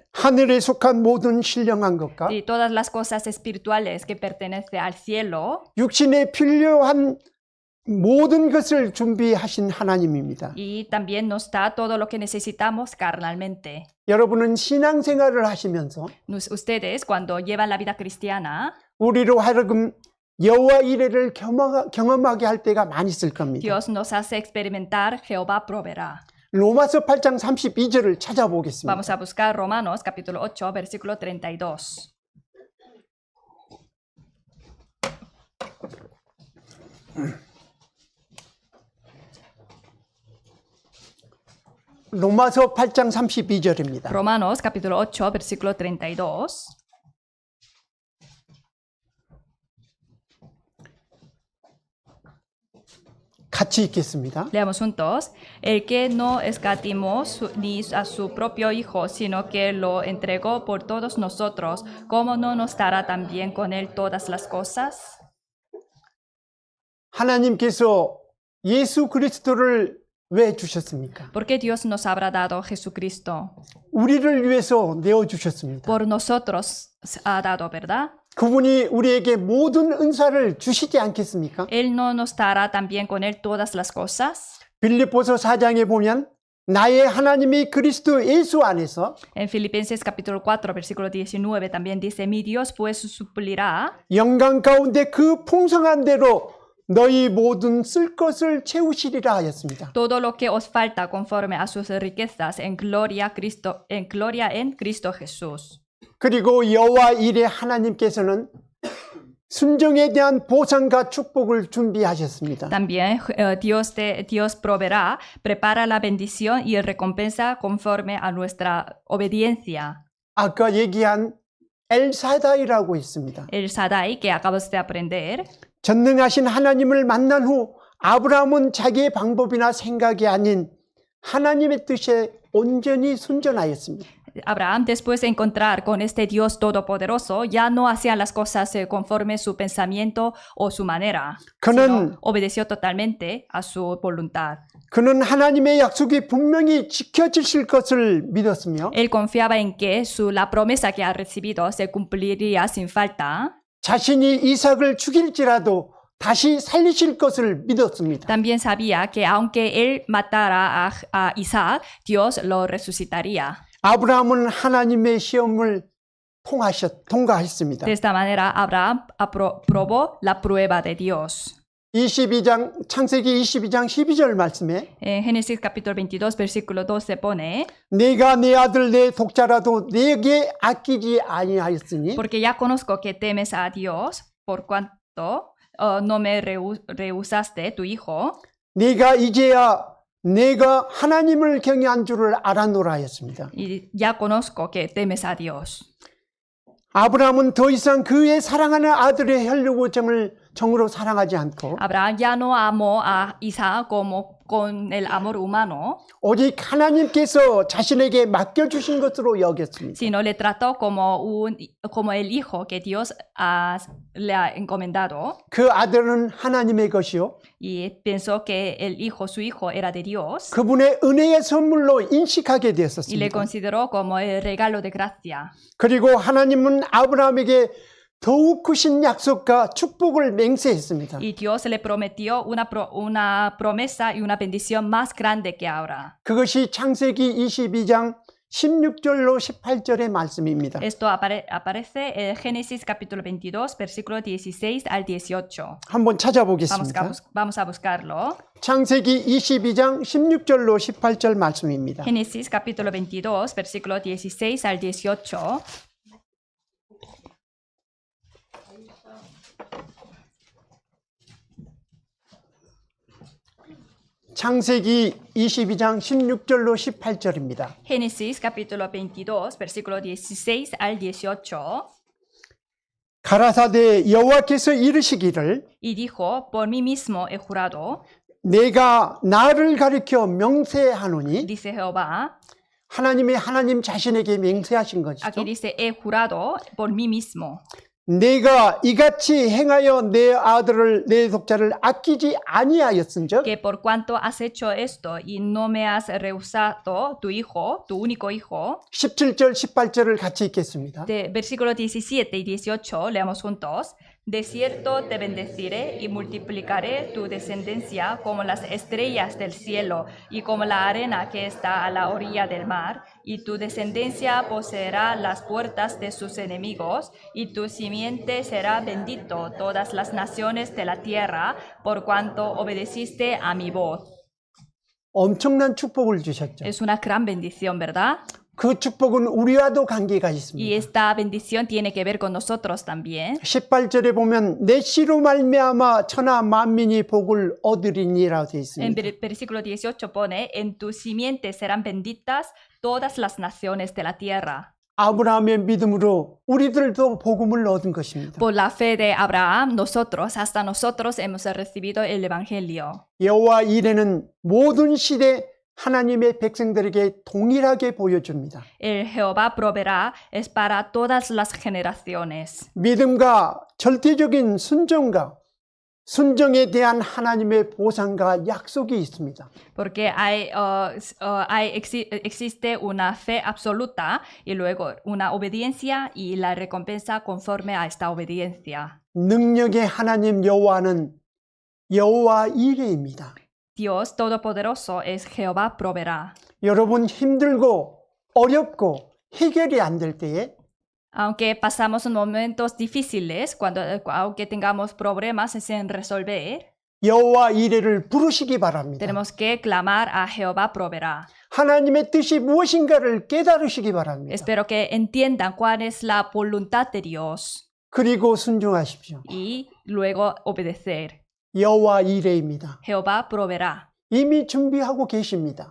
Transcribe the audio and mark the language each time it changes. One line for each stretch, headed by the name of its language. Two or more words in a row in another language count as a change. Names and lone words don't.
Korean: 하늘에 속한 모든 신령한 것과
Spanish: y todas las cosas espirituales que pertenecen al cielo
Korean: 육신에 필요한 모든 것을 준비하신 하나님입니다.
Spanish: y también nos da todo lo que necesitamos carnalmente.
Korean: 여러분은 신앙생활을 하시면서
Spanish: Ustedes, cuando llevan la vida cristiana,
Korean: 우리로 하여금 여호와 이레를 경험하게 할 때가 많이 있을 겁니다.
Spanish: Dios nos hace experimentar, Jehová proveerá.
Korean: 로마서 8장 32절을 찾아보겠습니다.
Spanish: Vamos a buscar Romanos capítulo 8, versículo 32.
Korean: 로마서 8장 32절입니다.
Spanish: Romanos capítulo 8, versículo 32.
Korean: 같이 읽겠습니다.
Spanish: Leamos juntos. El que no escatimó ni a su propio Hijo, sino que lo entregó por todos nosotros, ¿cómo no nos dará también con él todas las cosas?
Korean: 하나님께서 예수 그리스도를 왜 주셨습니까?
Spanish: ¿Por qué Dios nos habrá dado Jesucristo?
Korean: 우리를 위해서 내어 주셨습니다.
Spanish: Por nosotros ha dado, ¿verdad?
Korean: 그분이 우리에게 모든 은사를 주시지 않겠습니까?
Spanish: Él no nos dará también con él todas las cosas.
Korean: 빌립보서 4장에 보면 나의 하나님이 그리스도 예수 안에서
Spanish: En Filipenses capítulo 4, versículo 19 también dice, mi Dios pues suplirá
Korean: 영광 가운데 그 풍성한 대로 너희 모든 쓸 것을 채우시리라 하였습니다.
Spanish: todo lo que os falta conforme a sus riquezas en gloria en Cristo Jesús.
Korean: 그리고 여호와 일의 하나님께서는 순종에 대한 보상과 축복을 준비하셨습니다.
Spanish: También Dios proveerá, prepara la bendición y recompensa conforme a nuestra obediencia.
Korean: 아까 얘기한 엘사다이라고 있습니다.
Spanish: El Shaddai que acabas de aprender,
Korean: 전능하신 하나님을 만난 후 아브라함은 자기의 방법이나 생각이 아닌 하나님의 뜻에 온전히 순전하였습니다.
Spanish: Abraham, después de encontrar con este Dios todopoderoso, ya no hacía las cosas conforme su pensamiento o su manera,
Korean: 그는
Spanish: sino obedeció totalmente a su voluntad.
Korean: 그는 하나님의 약속이 분명히 지켜지실 것을 믿었으며
Spanish: Él confiaba en que la promesa que ha recibido se cumpliría sin falta.
Korean: 자신이 이삭을 죽일지라도 다시 살리실 것을 믿었습니다.
Spanish: También sabía que aunque él matara a Isaac, Dios lo resucitaría.
Korean: 아브라함은 하나님의 시험을 통과했습니다.
Spanish: De esta manera, Abraham aprobó la prueba de Dios.
Korean: 창세기 22장 12절 말씀에
Spanish: En Génesis capítulo 22, versículo 12 pone:
Korean: 내가 내 아들 내 독자라도 내게 아끼지 아니하였으니
Spanish: Porque ya conozco que temes a Dios, por cuanto no me rehusaste tu hijo.
Korean: 네가 이제야 내가 하나님을 경외한 줄을 알아노라 하였습니다.
Spanish: Y ya conozco que temes a Dios.
Korean: 아브라함은 더 이상 그의 사랑하는 아들의 혈육을 정으로 사랑하지 않고
Spanish: Abraham ya no amó a Isaac como con el amor humano,
Korean: 오직 하나님께서 자신에게 맡겨주신 것으로 여겼습니다.
Spanish: sino le trató como el hijo que Dios le ha encomendado.
Korean: 그 아들은 하나님의 것이요
Spanish: Y pensó que su hijo era de Dios.
Korean: 그분의 은혜의 선물로 인식하게
Spanish: Y le
Korean: 되었습니다.
Spanish: consideró como el regalo de gracia.
Korean: 그리고 하나님은 아브라함에게 더욱 크신 약속과 축복을 맹세했습니다.
Spanish: Y Dios le prometió una promesa y una bendición más grande que ahora.
Korean: 그것이 창세기 22장 16절로 18절의 말씀입니다.
Spanish: Esto aparece en Génesis capítulo 22, versículo 16 al 18.
Korean: 한번 찾아보겠습니다.
Spanish: Vamos a buscarlo.
Korean: 창세기 22장 16절로 18절 말씀입니다.
Spanish: Génesis capítulo 22, versículo 16 al 18.
Korean: 창세기 22장 16절로 18절입니다.
Spanish: Génesis capítulo 22, versículo 16 al 18.
Korean: 가라사대 여호와께서 이르시기를
Spanish: Y dijo: Por mí mismo he jurado,
Korean: 내가 나를 가리켜 명세하노니
Spanish: dice Jehová.
Korean: 하나님 자신에게 맹세하신 것이죠.
Spanish: Aquí dice: He jurado por mí mismo.
Korean: 내가 이같이 행하여 내 아들을 내 독자를 아끼지 아니하였은즉
Spanish: Que por cuanto has hecho esto y no me has rehusado tu hijo, tu único hijo.
Korean: 17절 18절을 같이 읽겠습니다.
Spanish: De versículos 17 y 18 leamos juntos. De cierto te bendeciré y multiplicaré tu descendencia como las estrellas del cielo y como la arena que está a la orilla del mar, y tu descendencia poseerá las puertas de sus enemigos, y tu simiente será bendito todas las naciones de la tierra, por cuanto obedeciste a mi voz.
Korean: 엄청난 축복을 주셨죠.
Spanish: Es una gran bendición, ¿verdad?
Korean: 그 축복은 우리와도 관계가
Spanish: Y
Korean: 있습니다.
Spanish: esta bendición tiene que ver con nosotros también.
Korean: 18절에 보면 내 씨로 말미암아 천하 만민이 복을 얻으리니라 되어
Spanish: En
Korean: 있습니다.
Spanish: versículo 18 pone: En tu simiente serán benditas todas las naciones de la tierra.
Korean: 아브라함의 믿음으로 우리들도 복음을 얻은 것입니다.
Spanish: Por la fe de Abraham, hasta nosotros hemos recibido el evangelio.
Korean: 여호와 이레는 모든 시대 하나님의 백성들에게 동일하게 보여줍니다.
Spanish: El Jehová proveerá es para todas las generaciones.
Korean: 믿음과 절대적인 순정에 대한 하나님의 보상과 약속이 있습니다.
Spanish: Porque existe una fe absoluta y luego una obediencia y la recompensa conforme a esta obediencia.
Korean: 능력의 하나님 여호와는 여호와 이레입니다.
Spanish: Dios Todopoderoso es Jehová proveerá.
Korean: 여러분 힘들고 어렵고 해결이 안 될 때에
Spanish: Aunque pasamos momentos difíciles, aunque tengamos problemas sin resolver,
Korean: 여호와 이레를 부르시기 바랍니다.
Spanish: tenemos que clamar a Jehová proveerá.
Korean: 하나님의 뜻이 무엇인가를 깨달으시기 바랍니다.
Spanish: Espero que entiendan cuál es la voluntad de Dios
Korean: 그리고 순종하십시오.
Spanish: y luego obedecer.
Korean: 여호와 이레입니다.
Spanish: Jehová proveerá,
Korean: 이미 준비하고 계십니다.